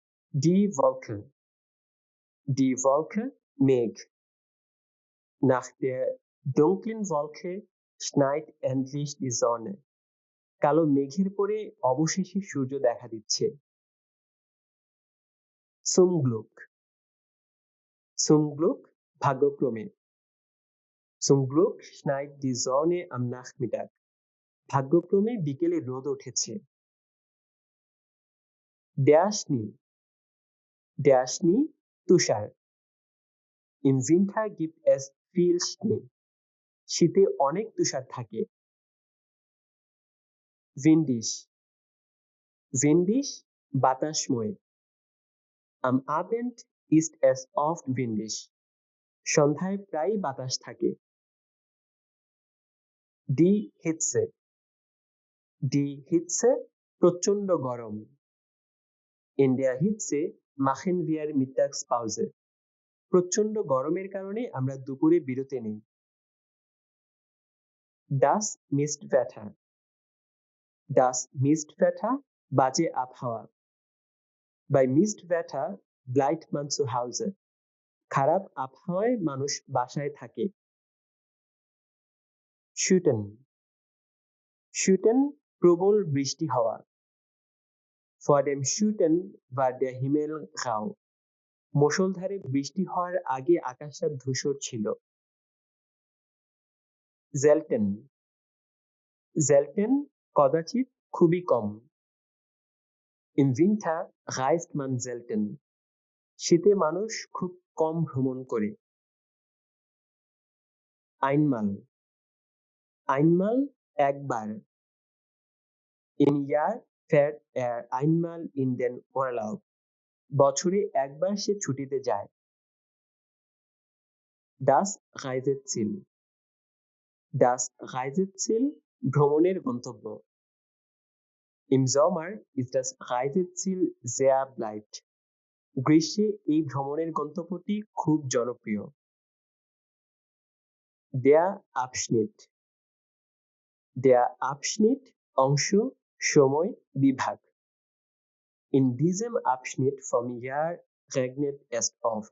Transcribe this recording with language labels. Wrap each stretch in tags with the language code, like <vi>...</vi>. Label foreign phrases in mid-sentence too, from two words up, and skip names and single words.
<de>Die Wolke. Die Wolke, মেঘ. Nach der dunklen Wolke schneit endlich die Sonne.</de> <bn>কালো মেঘের পরে অবশেষে সূর্য দেখা দিচ্ছে।</bn> <de>Zum Glück. Zum Glück, ভাগ্যক্রমে। Zum Glück schneit die Sonne am Nachmittag.</de> <bn>ভাগ্যক্রমে বিকেলে রোদ উঠেছে।</bn> <de>Der Schnee. Der Schnee, তুষার। Im Winter gibt es viel Schnee.</de> <bn>শীতে অনেক তুষার থাকে। Windig.</bn> <de>Windig, বাতাসময়। Am Abend ist es oft windig.</de> <bn>সন্ধ্যায় প্রায় বাতাস থাকে।</bn> <de>Die Hitze. Die Hitze,</de> <bn>প্রচণ্ড গরম।</bn> <de>In der Hitze machen wir Mittagspause.</de> <bn>প্রচণ্ড গরমের কারণে আমরা দুপুরে বিরতি নেই।</bn> <de>Das Mistwetter. Das Mistwetter,</de> <bn>বাজে আবহাওয়া।</bn> <de>Bei Mistwetter bleibt man zu Hause.</de> <bn>খারাপ আবহাওয়ায় মানুষ বাসায় থাকে।</bn> <de>Schütten. Schütten,</de> <bn>প্রবল বৃষ্টি হওয়া।</bn> <de>Vor dem Schütten war der Himmel grau.</de> <bn>মুষলধারে বৃষ্টি হওয়ার আগে আকাশটা ধূসর ছিল।</bn> <de>Selten. Selten,</de> <bn>কদাচিৎ, খুবই কম।</bn> <de>Im Winter reist man selten.</de> <bn>শীতে মানুষ খুব কম ভ্রমণ করে।</bn> <de>Einmal. Einmal, একবার। Im Jahr fährt er einmal in den Urlaub.</de> <bn>বছরে একবার সে ছুটিতে যায়।</bn> <de>Das Reiseziel. Das Reiseziel,</de> <bn>ভ্রমণের গন্তব্য।</bn> <de>Im Sommer ist das Reiseziel sehr beliebt.</de> <bn>গ্রীষ্মে এই ভ্রমণের গন্তব্যটি খুব জনপ্রিয়।</bn> <de>Der Abschnitt. Der Abschnitt,</de> <bn>অংশ, সময়, বিভাগ।</bn> <de>In diesem Abschnitt vom Jahr regnet es oft.</de>